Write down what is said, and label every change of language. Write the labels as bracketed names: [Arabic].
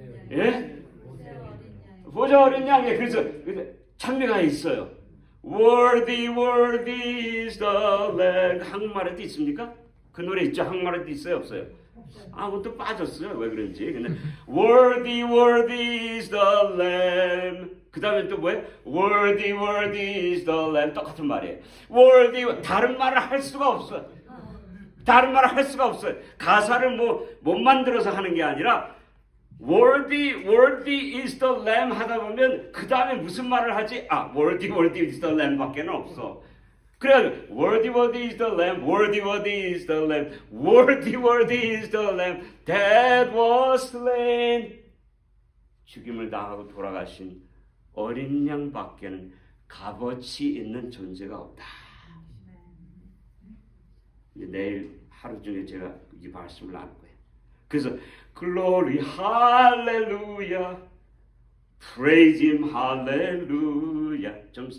[Korean] 예? 보자 어린 양. 예, 그래서 찬미가 있어요. [English] Worthy, worthy is the Lamb. [Korean] 한국말에도 있습니까? 그 노래 있죠? 한국말에도 있어요? 없어요? 그것도 빠졌어요. 왜 그런지. [English] 근데 Worthy, worthy is the Lamb. [Korean] 그 다음에 또 뭐예요? [English] Worthy, worthy is the Lamb. [Korean] 똑같은 말이에요. Worthy, 다른 말을 할 수가 없어요. 다른 말을 할 수가 없어요. 가사를 못 만들어서 하는 게 아니라 Worthy, worthy is the Lamb 하다 보면 그 다음에 무슨 말을 하지? [English] Worthy, worthy is the Lamb 밖에는 없어. 그래가지고 Worthy, worthy is the Lamb, worthy, worthy is the Lamb, worthy, worthy is the Lamb that was slain. [Korean] 죽임을 당하고 돌아가신 어린 양 밖에는 값어치 있는 존재가 없다. 이제 내일 하루 중에 제가 이 말씀을 나눌 거예요. [English] 그래서 Glory, Hallelujah, Praise Him, Hallelujah.